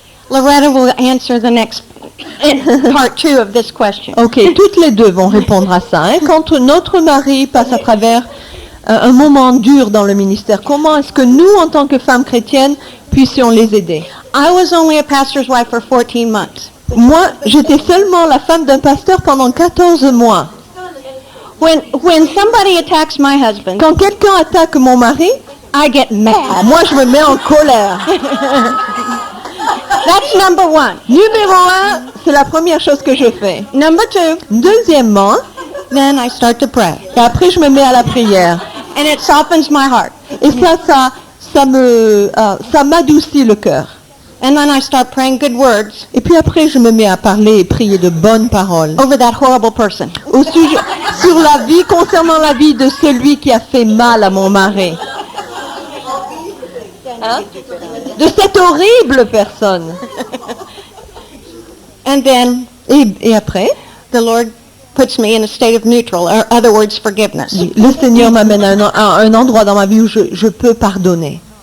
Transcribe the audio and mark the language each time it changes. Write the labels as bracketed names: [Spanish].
[English] Loretta will answer the next part 2 of this question. [French] Ok, toutes les deux vont répondre à ça. Hein. Quand notre mari passe à travers un moment dur dans le ministère, comment est-ce que nous, en tant que femmes chrétiennes, puissions les aider? [English] I was only a pastor's wife for 14 months. [French] Moi, j'étais seulement la femme d'un pasteur pendant 14 mois. [English] When somebody attacks my husband, [French] Quand quelqu'un attaque mon mari, [English] I get mad. [French] moi, je me mets en colère. [English] That's number 1. [French] Numéro 1, c'est la première chose que je fais. [English] Number 2, [French] Deuxièmement, [English] then I start to pray. [French] et après je me mets à la prière. [English] And it softens my heart. [French] Et ça m'adoucit le cœur. [English] And then I start praying good words [French] Et puis après je me mets à parler et prier de bonnes paroles. [English] over that horrible person. [French] Au sujet, sur la vie, concernant la vie de celui qui a fait mal à mon mari. Hein? De cette horrible personne. [English] And then [French] Et après, [English] the Lord puts me in a state of neutral, or other words, forgiveness. [French] le Seigneur m'amène à un endroit dans ma vie où je peux pardonner.